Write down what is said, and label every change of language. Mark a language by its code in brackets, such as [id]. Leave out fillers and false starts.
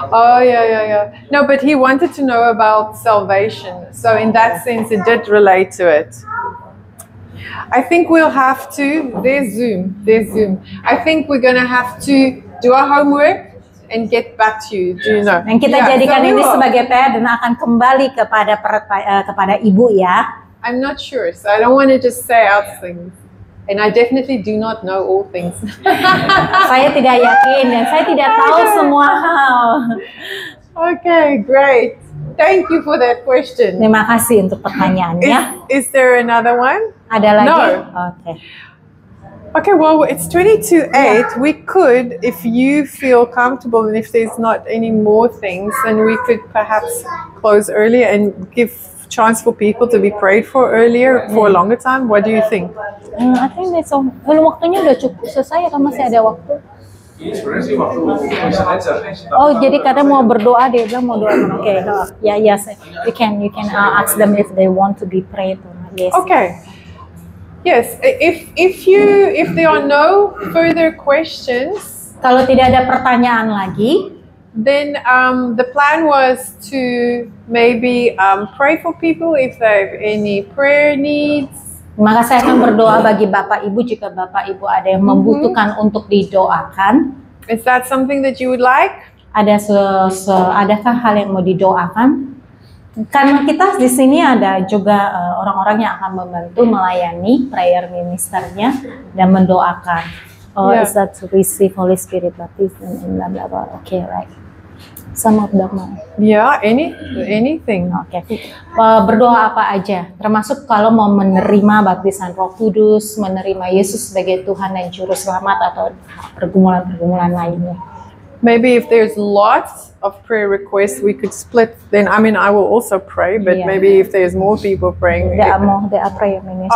[en] Oh yeah. No, but he wanted to know about salvation. So in that sense, it did relate to it. I think we'll have to. There's Zoom. I think we're gonna have to do our homework and get back to you. Do you know? [id] Dan kita [en] Yeah, [id] jadikan [en] so we [id] ini [en] will. [id] sebagai PR dan akan kembali kepada Ibu ya. [en] I'm not sure, so I don't want to just say out things. And I definitely do not know all things. [id] Saya tidak yakin dan saya tidak tahu semua hal. [en] Okay, great. Thank you for that question. [id] Terima kasih untuk pertanyaannya. [en] Is there another one? [id] Ada lagi? [en] No. [id] Oke. [en] Okay, well, it's 22:08. We could, if you feel comfortable and if there's not any more things, then we could perhaps close earlier and give chance for people to be prayed for earlier for a longer time. What do you think? I think that's all. [id] Waktunya udah cukup selesai atau masih ada waktu? Ini sebenarnya sih waktu [en] question answer. [id] Oh, jadi katanya mau berdoa, dia bilang mau doa. [en] Oke, ya, yes, you can ask them if they want to be prayed or not. Yes. Okay. Yes, if there are no further questions, [id] Kalau tidak ada pertanyaan lagi, [en] then the plan was to maybe pray for people if they have any prayer needs. [id] maka saya akan berdoa bagi Bapak Ibu jika Bapak Ibu ada yang membutuhkan untuk didoakan. [en] Is that something that you would like? [id] Adakah hal yang mau didoakan? Karena kita di sini ada juga orang-orang yang akan membantu melayani prayer ministernya dan mendoakan. [en] Oh, Yeah. is that to receive Holy Spirit baptism in blah blah blah. Okay, right. Some of them. Yeah, anything. [id] Oke. Berdoa apa aja, termasuk kalau mau menerima baptisan Roh Kudus, menerima Yesus sebagai Tuhan dan Juru Selamat atau pergumulan-pergumulan lainnya. [en] Maybe if there's lots of prayer requests, we could split. Then I mean, I will also pray, but Yeah. maybe if there's more people praying. There are prayer ministries.